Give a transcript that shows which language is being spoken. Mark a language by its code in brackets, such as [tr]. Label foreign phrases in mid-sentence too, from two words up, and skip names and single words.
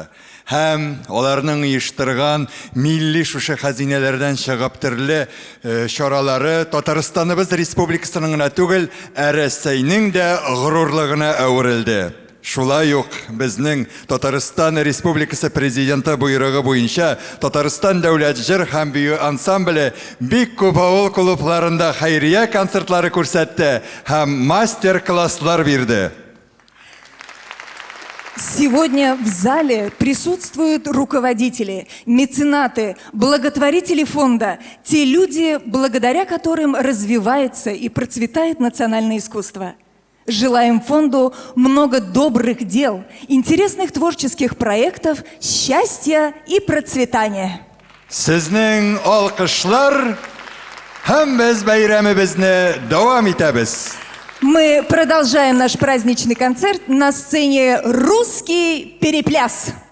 [tt] Һәм аларның оештырган милли шушы хәзинәләрдән чыгып төрле чаралары Татарстаныбыз республикасының гына түгел, Рәсәйнең дә горурлыгына әверелде. Шулай ук безнең Татарстан Республикасы президенты буйрыгы буенча Татарстан дәүләт җыр һәм бию ансамбле бик күп авыл клубларында хәйрия концертлары күрсәтте һәм мастер-класслар бирде. [ru] Сегодня в зале присутствуют руководители, меценаты, благотворители фонда, те люди, благодаря которым развивается и процветает национальное искусство. Желаем фонду много добрых дел, интересных творческих проектов, счастья и процветания. [tt] Сезнең алкышлар һәм без бәйрәмебезне дәвам итәбез. [ru] Мы продолжаем наш праздничный концерт на сцене «Русский перепляс».